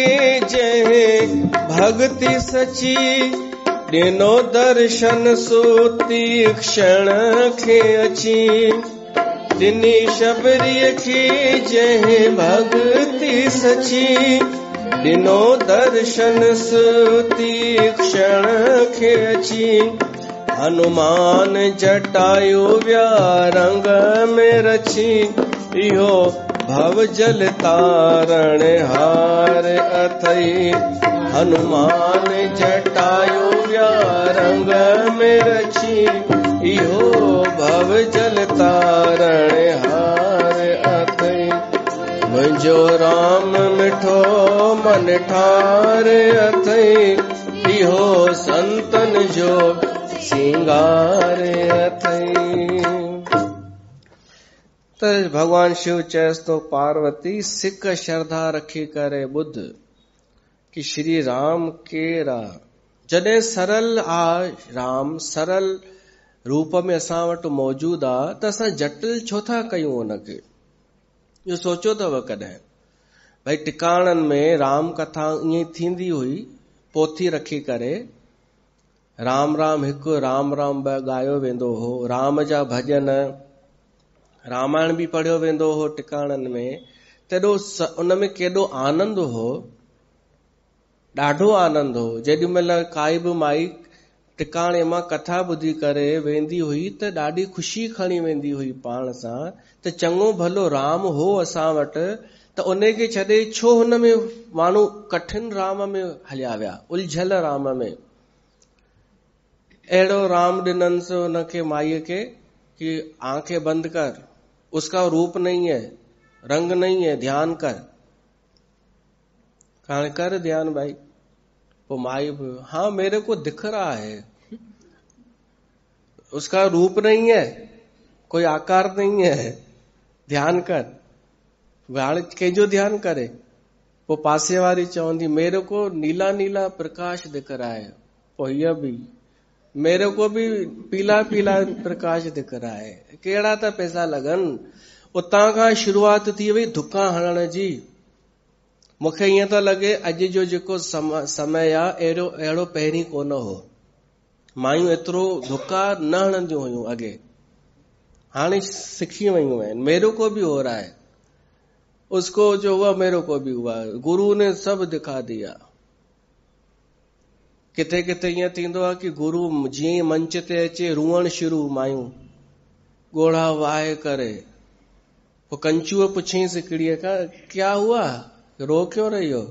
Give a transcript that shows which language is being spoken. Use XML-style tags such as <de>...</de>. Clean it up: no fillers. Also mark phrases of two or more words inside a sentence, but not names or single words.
<sd>जंहिं भक्ति सची, ॾिनो दर्शन सूती क्षण खे अची। ॾिनी शबरीअ खे जंहिं भक्ति सची, ॾिनो दर्शन सूती क्षण खे अची। हनुमान जटायु विया रंग में रची, इहो भव जल तारण हार अथई हनुमान जटायु व्यारंग में रची इहो भव जल तारण हार अथई मुंहिंजो राम मिठो मन ठार अथई इहो संतन जो सिंगार अथई। त भगवान शिव चयस तो पार्वती सिक श्रद्धा रखी करे ॿुध कि श्री राम केरा जॾहिं सरल आ राम सरल रूप में असां वटि मौजूद आ त असां जटिल छो था कयूं उनखे। इहो सोचियो अथव कॾहिं भई टिकाणनि में राम कथा ईअं थींदी हुई पोथी रखी करे राम राम हिकु राम राम ॿ ॻायो वेंदो हो, राम जा भॼन रामायण बि पढ़ियो वेंदो हो टिकाणनि में, तेॾो उन में केॾो आनंद हो, ॾाढो आनंद हो। जेॾी महिल काई बि माई टिकाणे मां कथा ॿुधी करे वेंदी हुई त ॾाढी ख़ुशी खणी वेंदी हुई पाण सां त चङो भलो राम हो असां वटि, त उन खे छॾे छो हुन में माण्हू कठिन राम में हलिया विया, उलझल राम में। अहिड़ो राम ॾिननि से हुनखे माईअ खे कि</sd> <hi>आंखें बंद कर, उसका रूप नहीं है, रंग नहीं है, ध्यान कर। कहां कर ध्यान भाई। वो माई हाँ मेरे को दिख रहा है, उसका रूप नहीं है, कोई आकार नहीं है, ध्यान कर।</hi> <sd>हाणे कंहिंजो ध्यान करे। वो पासे वारी चवंदी</sd> <hi>मेरे को नीला नीला प्रकाश दिख रहा है,</hi> <sd>पोइ हीअ बि</sd> <hi>मेरे को भी पीला पीला प्रकाश दिख रहा है।</hi> <sd>कहिड़ा त पैसा लॻनि। उतां खां शुरूआत थी वई धुका हणण जी। मूंखे ईअं थो लॻे अॼु जो जेको समय आहे अहिड़ो पहिरीं कोन हो। मायूं एतिरो धुका न हणंदियूं हुयूं अॻे, हाणे सिखी वयूं आहिनि।</sd> <hi>मेरे को भी हो रहा है, उसको जो हुआ मेरे को भी हुआ, गुरु ने सब दिखा दिया।</hi> <sd>किथे किथे ईअं थींदो आहे कि गुरु जीअं मंच ते अचे रुअण शुरू, मायूं ॻोढ़ा वाहे करे। पोइ कंचूअ पुछईंसि हिकिड़ीअ खां</sd> <hi>क्या हुआ, रो क्यों रही हो?</hi>